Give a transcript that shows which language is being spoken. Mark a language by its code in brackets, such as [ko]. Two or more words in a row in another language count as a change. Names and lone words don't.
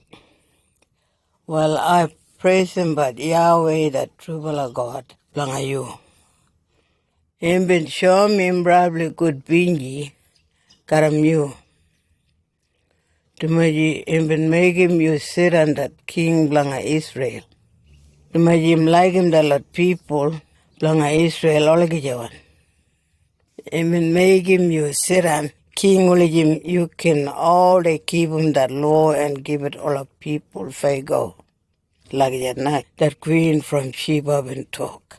[rop] Well, I praise him, but Yahweh, that true God, langa you. Him been show me probably good pinji garam you. Tumaji him been make him you sit on that king blanga Israel. Tumaji him like him that lot people blanga Israel all gijawan. Him been make him you sit on king him you can all they keep him that law and give it all of people fair go. Like that queen from Sheba been talk.